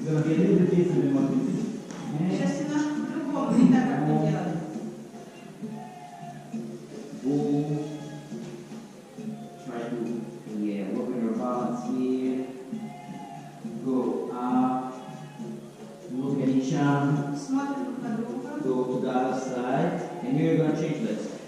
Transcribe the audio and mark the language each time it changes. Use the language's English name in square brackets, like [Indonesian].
[English] It's gonna be a little bit different than what we did. [Russian] Сейчас немножко по-другому, не так, как мы делали. [English] Boom. Try to work on your balance here. Go up. Look at each arm. [Russian] Смотрим друг на друга. [English] Go to the other side. And here you're gonna change legs.